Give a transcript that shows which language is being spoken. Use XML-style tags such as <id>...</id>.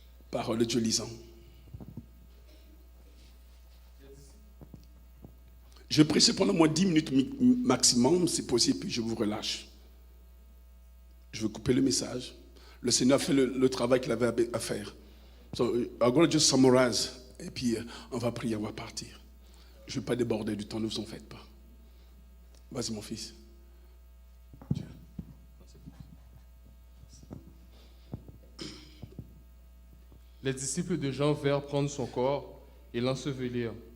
<fr>Parole de Dieu lisant. Je vais prêcher pendant moins 10 minutes maximum, si possible, puis je vous relâche. Je vais couper le message. Le Seigneur a fait le travail qu'il avait à faire.</fr> <en>So, I'm going to just summarize.</en> <fr>Et puis, on va prier, on va partir. Je ne vais pas déborder du temps, ne vous en faites pas. Vas-y, mon fils. Les disciples de Jean vinrent prendre son corps et l'ensevelir.</fr>